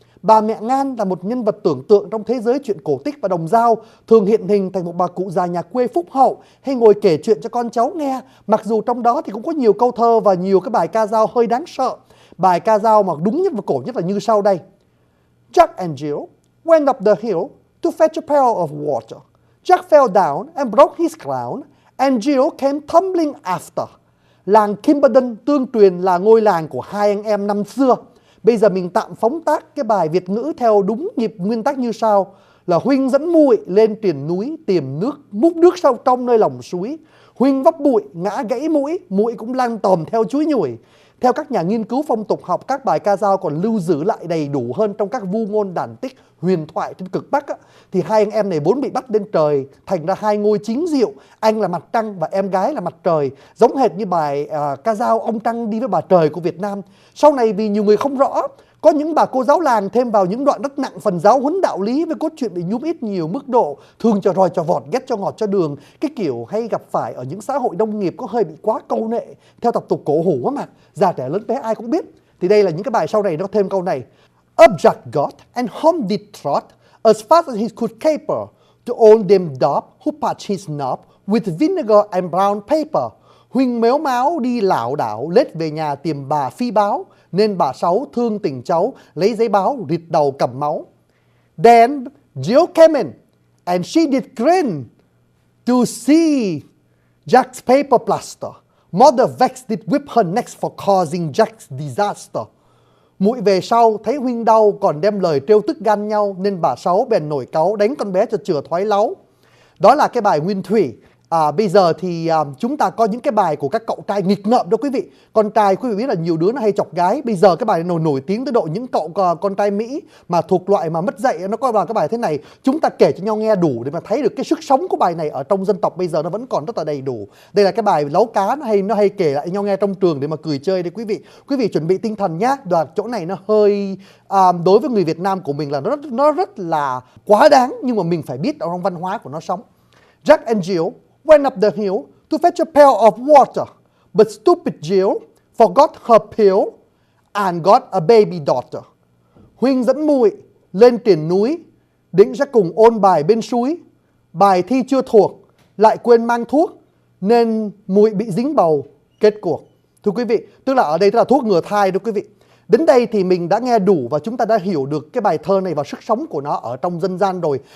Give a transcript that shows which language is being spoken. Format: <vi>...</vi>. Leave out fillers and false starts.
<vi>Bà Mẹ Ngan là một nhân vật tưởng tượng trong thế giới chuyện cổ tích, và Đồng Dao thường hiện hình thành một bà cụ già nhà quê phúc hậu hay ngồi kể chuyện cho con cháu nghe, mặc dù trong đó thì cũng có nhiều câu thơ và nhiều cái bài ca dao hơi đáng sợ. Bài ca dao mà đúng nhất và cổ nhất là như sau đây.</vi> <en>Jack and Jill went up the hill to fetch a pail of water. Jack fell down and broke his crown, and Jill came tumbling after.</en> <vi>Làng Kimberden tương truyền là ngôi làng của hai anh em năm xưa. Bây giờ mình tạm phóng tác cái bài Việt ngữ theo đúng nhịp nguyên tắc như sau: là huynh dẫn muội lên triền núi tìm nước, múc nước sâu trong nơi lòng suối. Huynh vấp bụi, ngã gãy mũi, muội cũng lăn tòm theo chuối nhủi. Theo các nhà nghiên cứu phong tục học, các bài ca dao còn lưu giữ lại đầy đủ hơn trong các vu ngôn đàn tích huyền thoại trên cực Bắc. Thì hai anh em này vốn bị bắt lên trời, thành ra hai ngôi chính diệu, anh là mặt trăng và em gái là mặt trời, giống hệt như bài ca dao Ông Trăng đi với bà trời của Việt Nam. Sau này vì nhiều người không rõ, có những bà cô giáo làng thêm vào những đoạn rất nặng phần giáo huấn đạo lý với cốt truyện bị nhúm ít nhiều mức độ, thường cho roi cho vọt, ghét cho ngọt cho đường, cái kiểu hay gặp phải ở những xã hội nông nghiệp có hơi bị quá câu nệ theo tập tục cổ hủ á mà, già trẻ lớn bé ai cũng biết. Thì đây là những cái bài sau này nó thêm câu này.</vi> <en>Up Jack got and home did trot as fast as he could caper to old Dame Dob who patched his knob with vinegar and brown paper.</en> <vi>Huynh mếu máo đi lảo đảo lết về nhà tìm bà phi báo, nên bà Sáu thương tình cháu lấy giấy báo rịt đầu cầm máu.</vi> <en>Then Jill came in and she did grin to see Jack's paper plaster. Mother vexed did whip her necks for causing Jack's disaster.</en> <vi>Muội về sau thấy huynh đau còn đem lời trêu tức gan nhau, nên bà Sáu bèn nổi cáu đánh con bé cho chừa thoái láu. Đó là cái bài Nguyên Thủy. Bây giờ thì chúng ta có những cái bài của các cậu trai nghịch ngợm đó quý vị. Con trai quý vị biết là nhiều đứa nó hay chọc gái. Bây giờ cái bài này nổi tiếng tới độ những cậu con trai Mỹ mà thuộc loại mà mất dạy nó coi vào cái bài thế này. Chúng ta kể cho nhau nghe đủ để mà thấy được cái sức sống của bài này ở trong dân tộc bây giờ nó vẫn còn rất là đầy đủ. Đây là cái bài lấu cá nó hay kể lại nhau nghe trong trường để mà cười chơi đấy quý vị. Quý vị chuẩn bị tinh thần nhá. Đoạn chỗ này nó hơi đối với người Việt Nam của mình là nó rất là quá đáng, nhưng mà mình phải biết ở trong văn hóa của nó sống.</vi> <en>Jack and Jill went up the hill to fetch a pail of water, but stupid Jill forgot her pail and got a baby daughter.</en> <vi>Huynh dẫn muội lên triền núi, định sẽ cùng ôn bài bên suối. Bài thi chưa thuộc, lại quên mang thuốc, nên muội bị dính bầu, kết cuộc. Thưa quý vị, tức là ở đây tức là thuốc ngừa thai đó quý vị. Đến đây thì mình đã nghe đủ và chúng ta đã hiểu được cái bài thơ này và sức sống của nó ở trong dân gian rồi.</vi>